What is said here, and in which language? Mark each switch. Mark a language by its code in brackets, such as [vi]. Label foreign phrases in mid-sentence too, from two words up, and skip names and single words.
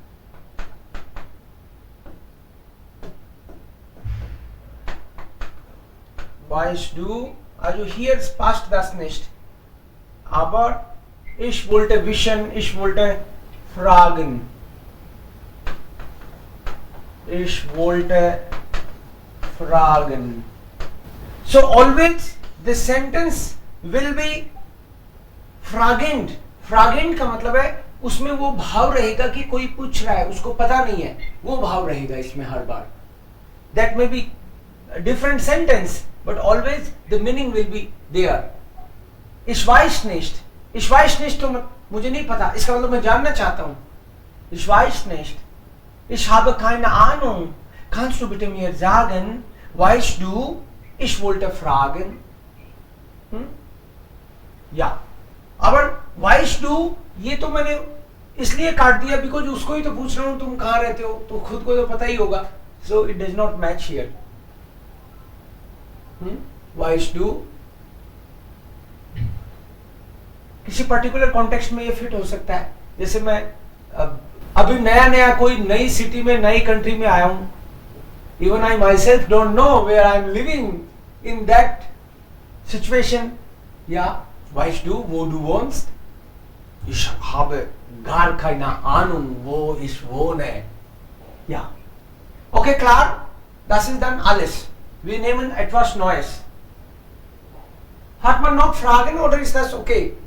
[de] Weißt du? Also hier passt das nicht. Aber ich wollte wissen, ich wollte fragen. Ich wollte fragen. [en] So always the sentence will be fragend. [hi] Fragend का मतलब है उसमें वो भाव रहेगा कि कोई पूछ रहा है, उसको पता नहीं है, वो भाव रहेगा इसमें हर बार. [en] That may be a different sentence, but always the meaning will be there. [de] Ich weiß nicht. Ich weiß nicht [hi] तो मुझे नहीं पता, इसका मतलब मैं जानना चाहता हूँ. [de] Ich weiß nicht. Ich habe keine Ahnung. Kannst du bitte mir sagen, weißt du? Ich wollte fragen. Ja. aber weißt du [hi] ये तो मैंने इसलिए काट दिया बिकॉज उसको ही तो पूछ रहा हूँ तुम कहाँ रहते हो, तो खुद को तो पता ही होगा. [en] So it does not match here. [de] Weißt du? [hi] किसी पर्टिकुलर कॉन्टेक्स्ट में ये फिट हो सकता है। जैसे मैं अभी नया नया कोई नई सिटी में नई कंट्री में आया हूं, [en] even I myself don't know where I am living in that situation, [hi] या [de] weißt du, wo du wohnst? Ich habe gar keine Ahnung, wo ich wohne. Ja. Okay, klar? Das ist dann alles. Wir nehmen etwas Neues. Hat man noch Fragen oder ist das okay?